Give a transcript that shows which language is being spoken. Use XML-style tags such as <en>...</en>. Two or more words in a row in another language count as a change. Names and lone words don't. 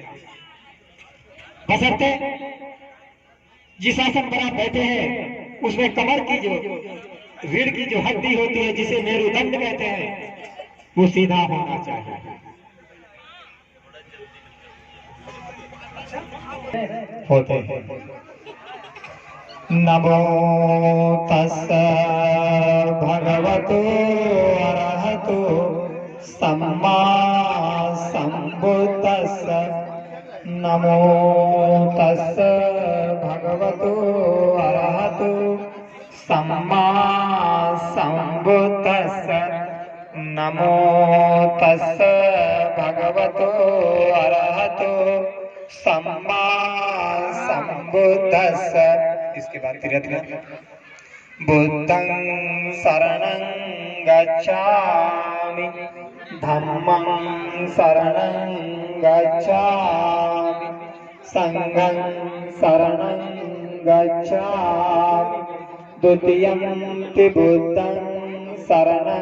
<hi>बशर्ते जिस आसन पर आप बैठे हैं उसमें कमर की जो रीढ़ की जो हड्डी होती है, जिसे मेरुदंड कहते हैं, वो सीधा होना चाहिए।</hi> <pi>होते नमो तस्स भगवतो अरहतो सम्मा संबुद्दस्स। नमो तस्स भगवतो अरहतो सम्मा संबुद्दस्स। नमो तस्स भगवतो अरहतो सम्मा संबुद्दस्स।</pi> <hi>इसके बाद धीरे-धीरे</hi> <pi>बुद्धं शरणं गच्छामि, धम्मं शरणं गच्छामि, संघं शरणं गच्छामि, द्वितीयं बुद्धं शरणं</pi>